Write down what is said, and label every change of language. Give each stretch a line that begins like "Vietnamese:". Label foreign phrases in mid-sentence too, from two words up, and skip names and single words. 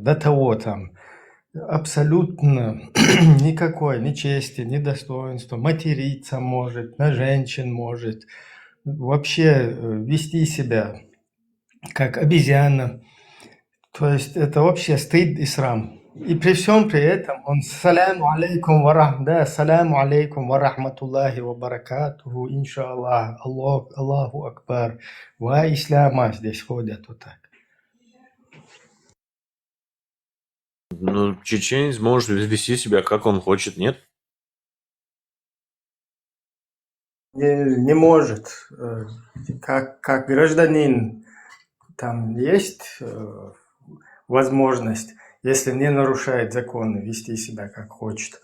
Russian: До того там абсолютно никакой ни чести, ни достоинства. Материться может, на женщин может. Вообще вести себя как обезьяна. То есть это вообще стыд и срам. И при всем при этом он
Arabic: السلام عليكم ورحمة الله وبركاته، إن شاء الله، الله أكبر,
Russian: ва исляма здесь ходят вот так. Ну, чеченец может вести себя, как он хочет, нет? Не может. Как гражданин там есть возможность, если не нарушает законы, вести себя как хочет.